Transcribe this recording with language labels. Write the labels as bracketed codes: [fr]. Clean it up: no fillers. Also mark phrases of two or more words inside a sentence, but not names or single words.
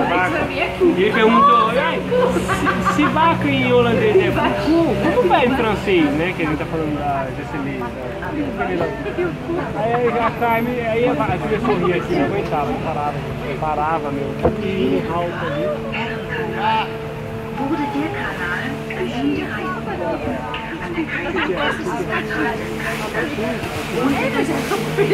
[pt] Mas pra mim é cu. E ele perguntou, se vaca em holandês é cu, como vai em francês, né? Que a gente tá falando da Gesseline. Aí a Carmen, aí a filha sorria aqui, não aguentava, não parava, meu. Que alto ali. [de] wurde der Kanal durch die Reichsbürger an der Kaiserstraße